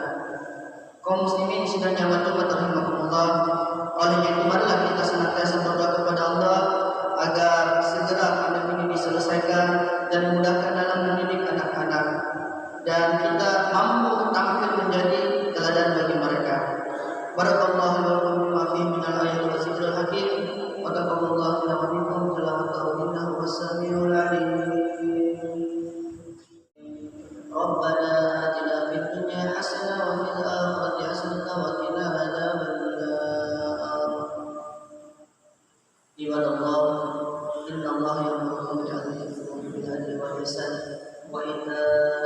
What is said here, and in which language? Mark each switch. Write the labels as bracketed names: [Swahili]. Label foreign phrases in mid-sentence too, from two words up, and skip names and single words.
[Indonesian] Kaum muslimin sidang yang rahimahumullah, olehnya itu marilah kita senantiasa berdoa kepada Allah agar segera pandemi ini diselesaikan dan memudahkan dalam mendidik anak-anak, dan kita mampu tampil menjadi teladan bagi mereka. [Arabic] بارك الله لكم بما فيه من الآيات والذكر الحكيم. وتقبل الله منا ومنكم تلاوته إنه السميع العليم. ربنا آتنا في الدنيا حسنة وفي الآخرة حسنة وقنا عذاب النار. عباد الله إن الله يأمر بالعدل والإحسان وإيتاء